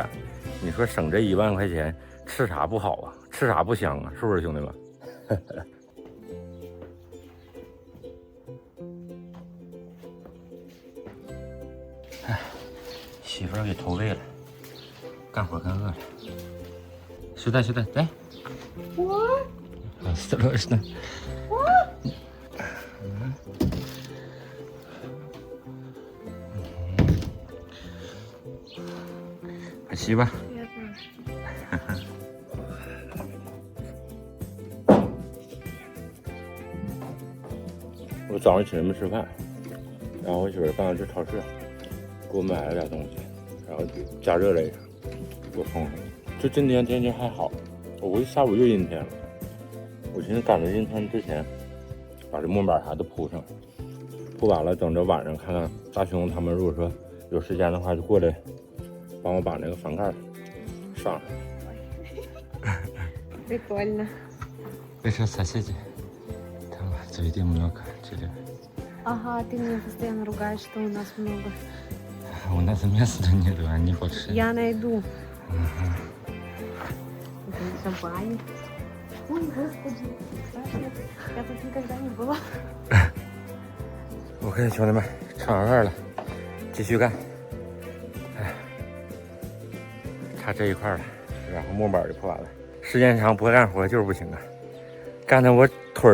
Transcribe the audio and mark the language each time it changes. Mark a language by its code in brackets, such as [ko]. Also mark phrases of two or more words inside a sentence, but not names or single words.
[zh] 你说省这1万块钱，吃啥不好啊？吃啥不香啊？是不是兄弟们？哎，媳妇儿给投喂了，干活干饿了。 [ru] сюда, дай. Осторожно. Спасибо. [zh] 我早上起来没吃饭，然后我媳妇刚刚去超市给我买了点东西，然后加热了一下，给我送上。就今天天气还好，我估计下午又阴天了。我寻思赶着阴天之前把这木板啥都铺上，铺完了等着晚上看看大兄他们如果说有时间的话就过来帮我把那个房盖上上。 [ru] Прикольно. Это соседи. Там заведений много. Ага, ты меня постоянно ругаешь, что у нас много. У нас места нету, они большие. Я найду. Это шампань. Ой, господи, страшно. Я тут никогда не была. [zh] OK， 兄弟们，吃完饭了，继续干。哎，差这一块了，然后木板就铺完了。时间长不干活就是不行啊，干得我腿